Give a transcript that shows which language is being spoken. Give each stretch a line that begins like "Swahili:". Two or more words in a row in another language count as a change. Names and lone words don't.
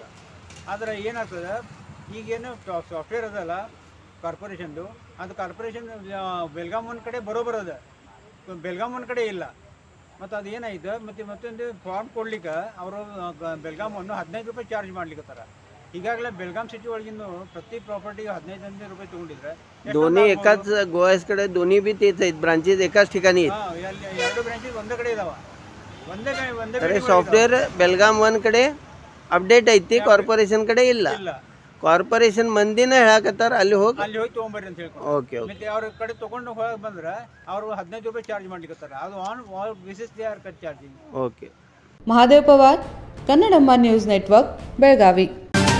Kannada: ಆದರೆ ಏನಾಗ್ತದೆ, ಈಗೇನು ಸಾಫ್ಟ್ವೇರ್ ಅದಲ್ಲ ಕಾರ್ಪೊರೇಷನ್ದು, ಅದು ಕಾರ್ಪೊರೇಷನ್ ಬೆಳಗಾಂ 1 ಕಡೆ ಬರೋಬ್ಬರ ಅದ, ಬೆಳಗಾಂ 1 ಕಡೆ ಇಲ್ಲ। ಮತ್ತು ಅದು ಏನಾಯ್ತು, ಮತ್ತೊಂದು ಫಾರ್ಮ್ ಕೊಡ್ಲಿಕ್ಕೆ ಅವರು ಬೆಳಗಾಮನ್ನು 15 ರೂಪಾಯಿ ಚಾರ್ಜ್ ಮಾಡ್ಲಿಕ್ಕತ್ತಾರ। ಈಗಾಗಲೇ ಬೆಳಗಾಂ ಸಿಟಿ ಒಳಗಿಂದು ಪ್ರತಿ ಪ್ರಾಪರ್ಟಿಗೆ 15 ರೂಪಾಯಿ ತೊಗೊಂಡಿದ್ರೆ
Marathi: दोन्ही एकाच गोव्याकडे दोन्ही बी तेच आहेत, ब्रांचेस एकाच ठिकाणी
Kannada: आहेत। 2 ब्रांचेस ಒಂದೇ ಕಡೆ ಇದಾವ, ಒಂದೇ सॉफ्टवेअर बेळगाम 1 कडे ಅಪ್ಡೇಟ್ ಐತಿ, ಕಾರ್ಪೊರೇಷನ್ ಕಡೆ ಇಲ್ಲ। ಕಾರ್ಪೊರೇಷನ್ ಮಂದಿನ ಹೇಳಕತ್ತಾರ ಅಲ್ಲಿ ಹೋಗಿ ತೊಗೊಂಬರ್ರಿ ಅಂತ ಹೇಳ್ಕೊಂಡು। ಓಕೆ ಮತ್ತೆ ಅವ್ರ ಕಡೆ ತೊಗೊಂಡು ಹೋಗಿ ಬಂದ್ರೆ ಅವರು 15 ರೂಪಾಯಿ ಚಾರ್ಜ್ ಮಾಡ್ಲಿಕ್ಕತ್ತಾರ, ಅದು
English: on basis they are charging.
Kannada: ಓಕೆ।
Marathi: महादेव पवार, कन्नडम्मा न्यूज़ नेटवर्क, बेळगावी।